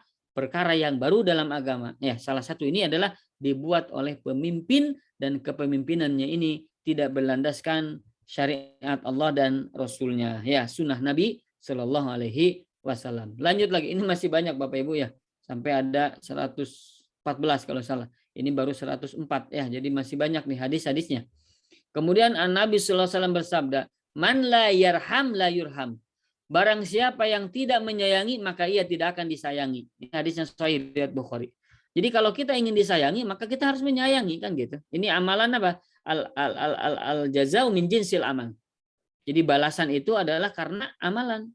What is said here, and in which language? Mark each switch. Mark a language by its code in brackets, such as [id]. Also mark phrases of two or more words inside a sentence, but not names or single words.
[id] Perkara yang baru dalam agama. Ya, salah satu ini adalah dibuat oleh pemimpin dan kepemimpinannya ini tidak berlandaskan syariat Allah dan Rasulnya. Ya, sunnah Nabi [ar] صلى الله عليه وسلم. [id] Lanjut lagi, ini masih banyak Bapak Ibu, ya, sampai ada 114 kalau salah. Ini baru 104, ya, jadi masih banyak nih hadis-hadisnya. Kemudian Nabi [ar] صلى الله عليه وسلم [id] bersabda, [ar] من لا يرحم لا يرحم. [id] Barang siapa yang tidak menyayangi maka ia tidak akan disayangi. Ini hadis yang sahih riwayat Bukhari. Jadi kalau kita ingin disayangi maka kita harus menyayangi, kan gitu. Ini amalan apa? [ar] الجزاء من جنس العمل. [id] Jadi balasan itu adalah karena amalan.